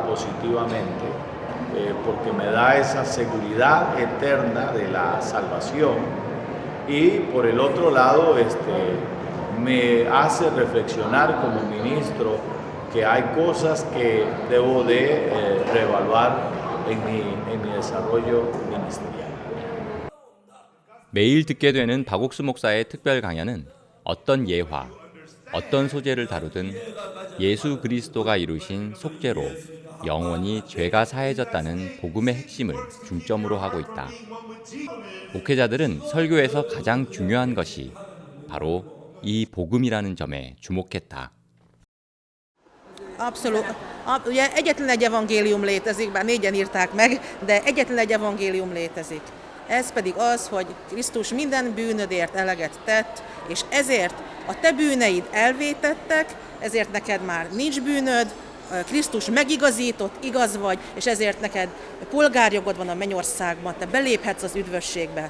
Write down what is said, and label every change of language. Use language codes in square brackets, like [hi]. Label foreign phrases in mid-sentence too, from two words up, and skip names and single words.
[es] positivamente, porque me da esa seguridad eterna de la salvación, y por el otro lado me hace reflexionar como ministro que hay cosas que debo de reevaluar en mi desarrollo ministerial. [ko] 매일 듣게 되는 박옥수 목사의 특별 강연은 어떤 예화, 어떤 소재를 다루든 예수 그리스도가 이루신 속죄로 영원히 죄가 사해졌다는 복음의 핵심을 중점으로 하고 있다. 목회자들은 설교에서 가장 중요한 것이 바로 이 복음이라는 점에 주목했다. [hu] Abszolút. Ugye egyetlen egy evangélium létezik, bár négyen írták meg, de egyetlen egy evangélium létezik. Ez pedig az, hogy Krisztus minden bűnödért eleget tett, és ezért a te bűneid elvétettek, ezért neked már nincs bűnöd, Krisztus megigazított, igaz vagy, és ezért neked polgárjogod van a mennyországban, te beléphetsz az üdvösségbe.